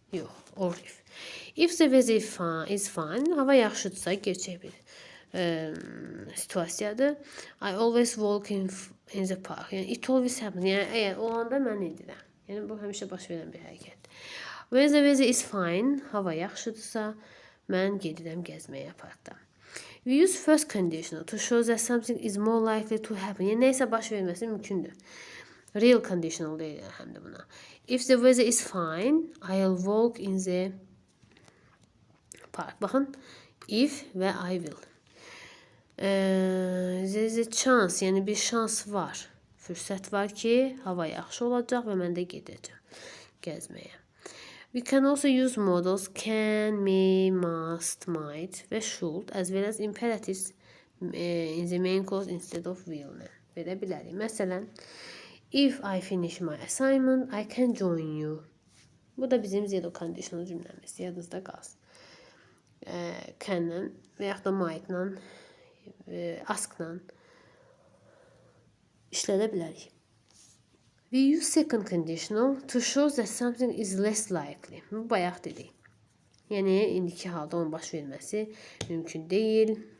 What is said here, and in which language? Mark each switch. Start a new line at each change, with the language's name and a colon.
English: Yox, or if. If the weather is fine,
Azerbaijani: hava yaxşıdırsa, gerçək bir situasiyadır.
English: I always walk in in the park. Yəni it always happens.
Azerbaijani: Yəni əgər olanda mən edirəm. Yəni bu həmişə baş verən bir hərəkət.
English: When the weather is fine,
Azerbaijani: hava yaxşıdırsa, mən gedirəm gəzməyə parkda.
English: We use first conditional to show that something is more likely to happen.
Azerbaijani: Yəni nəysə baş verməsi mümkündür. Real conditional deyirlər həm də buna.
English: If the weather is fine, I'll walk in the park. Baxın, if və I will. There is a chance,
Azerbaijani: yəni bir şans var. Fürsət var ki, hava yaxşı olacaq və mən də gedəcəm gəzməyə.
English: We can also use modals can, may, must, might və should as well as imperatives in the main clause instead of will.
Azerbaijani: Verə bilərik. Məsələn,
English: if I finish my assignment, I can join you.
Azerbaijani: Bu da bizim zero conditional cümləmiz. Yadınızda qalsın. Can-lə və yaxud da might-lə, ask-lə işlədə bilərik.
English: We use second conditional to show that something is less likely.
Azerbaijani: Bu bayaq dedik. Yəni, indiki halda onun baş verməsi mümkün deyil.